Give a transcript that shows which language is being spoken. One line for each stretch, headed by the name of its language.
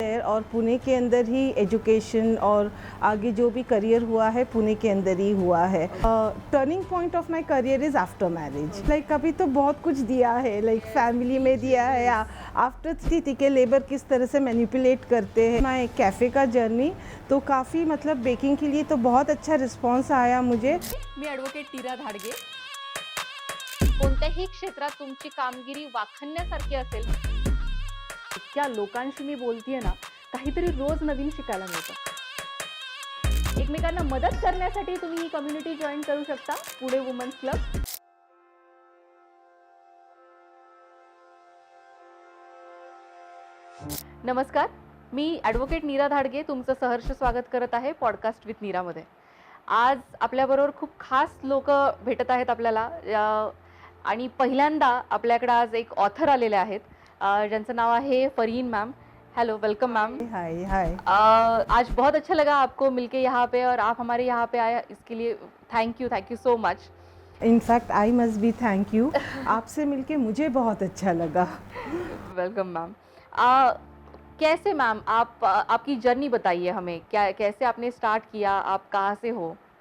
Hindi: There और पुणे के अंदर ही एजुकेशन और आगे जो भी करियर हुआ है पुणे के अंदर ही हुआ है।
English: Turning point of my career is after marriage.
Hindi: Like अभी तो बहुत कुछ दिया है, लाइक फैमिली में दिया है, आफ्टर स्थिति के लेबर किस तरह से मैनिपुलेट करते हैं। माय कैफ़े का जर्नी तो काफ़ी मतलब बेकिंग के लिए तो बहुत अच्छा रिस्पॉन्स आया मुझे।
Marathi: मी ॲडव्होकेट नीरा धाडगे। कोणत्याही क्षेत्रात तुमची कामगिरी वाखाणण्यासारखी असेल, इतक्या लोकांशी मी बोलतीये ना, काहीतरी रोज नवीन शिकायला मिळतं। एकमेकांना मदत करण्यासाठी तुम्ही ही कम्युनिटी जॉईन करू शकता, पुणे वुमन्स क्लब। नमस्कार, मी ॲडव्होकेट नीरा धाडगे तुमचं सहर्ष स्वागत करत आहे पॉडकास्ट विथ नीरामध्ये। आज आपल्याबरोबर खूप खास लोक भेटत आहेत आपल्याला आणि पहिल्यांदा आपल्याकडे आज एक ऑथर आलेले आहेत ज्यांचं नाव आहे Fareen ma'am.
English: Hello, welcome ma'am. Hi hi.
Hindi: आज बहुत अच्छा लगा आपको मिलके यहाँ पे और आप हमारे यहाँ पे आए, इसके लिए thank you so much.
English: In fact I must be thank you.
Hindi: आपसे मिलके मुझे बहुत अच्छा लगा।
English: Welcome ma'am.
Hindi: कैसे मैम आप आपकी जर्नी बताइए हमें, क्या कैसे आपने स्टार्ट किया, आप कहाँ से हो?